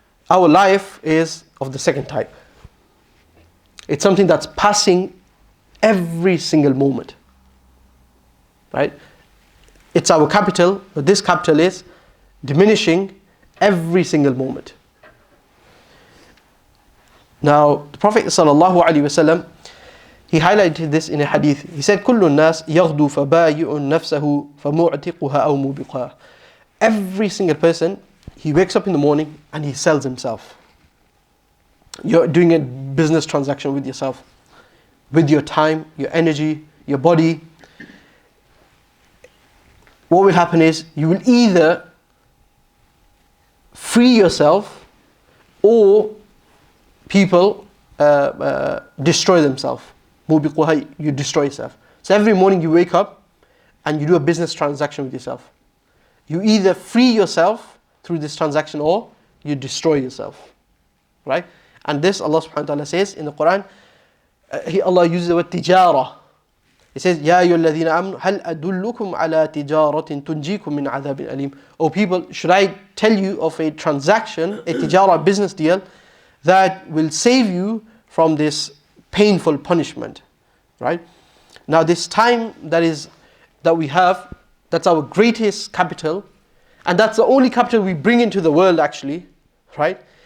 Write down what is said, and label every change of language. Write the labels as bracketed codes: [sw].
[en] Our life is of the second type. It's something that's passing every single moment. Right? It's our capital, but this capital is diminishing every single moment. Now, the Prophet ﷺ, he highlighted this in a hadith. He said, [ar] كُلُّ النَّاسِ يَغْدُو فَبَايِعُ نَفْسَهُ فَمُعْتِقُهَا أَوْ مُوبِقُهَا. [en] Every single person, he wakes up in the morning and he sells himself. You're doing a business transaction with yourself, with your time, your energy, your body. What will happen is, you will either free yourself or people destroy themselves. You destroy yourself. So every morning you wake up and you do a business transaction with yourself. You either free yourself through this transaction or you destroy yourself. Right? And this Allah subhanahu wa ta'ala says in the Quran, Allah uses the word tijara. He says, [ar] يَا أَيُّهَا الَّذِينَ آمَنُوا هَلْ أَدُلُّكُمْ عَلَى تِجَارَةٍ تُنْجِيكُم مِّنْ عَذَابٍ أَلِيمٍ. [en] O people, should I tell you of a transaction, a tijara, business deal, that will save you from this painful punishment? Right? Now this time that we have, that's our greatest capital, and that's the only capital we bring into the world actually. Right?